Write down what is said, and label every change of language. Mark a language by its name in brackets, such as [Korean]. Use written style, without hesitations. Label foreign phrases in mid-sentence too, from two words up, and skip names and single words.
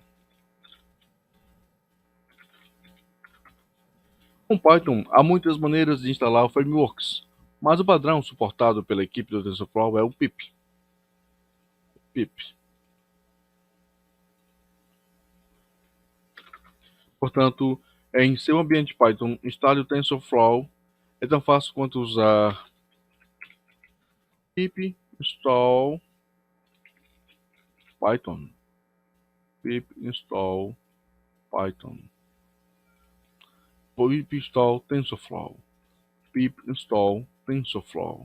[Portuguese] Com Python, há muitas maneiras de instalar frameworks, mas o padrão suportado pela equipe do TensorFlow é o pip. Portanto, em seu ambiente Python, instale o TensorFlow. É tão fácil quanto usar [English] pip install Python. Pip install Python. Pip install TensorFlow. Pip install TensorFlow.